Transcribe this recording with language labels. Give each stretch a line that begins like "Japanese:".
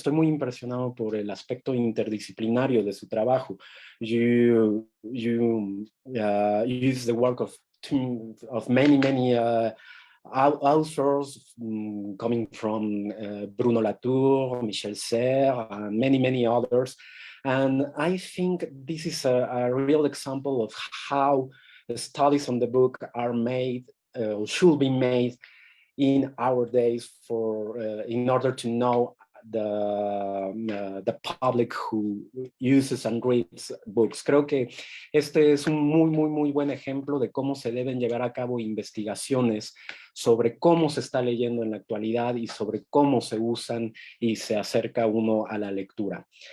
Spanish: Estoy muy impresionado por el aspecto interdisciplinario de su trabajo.
English: You use the work of many authors coming from Bruno Latour, Michel Serres, and many others. And I think this is a real example of how the studies on the book are made, should be made in our days in order to know the public who uses and reads books.
Spanish: Creo que este es un muy buen ejemplo de cómo se deben llevar a cabo investigaciones sobre cómo se está leyendo en la actualidad y sobre cómo se usan y se acerca uno a la lectura.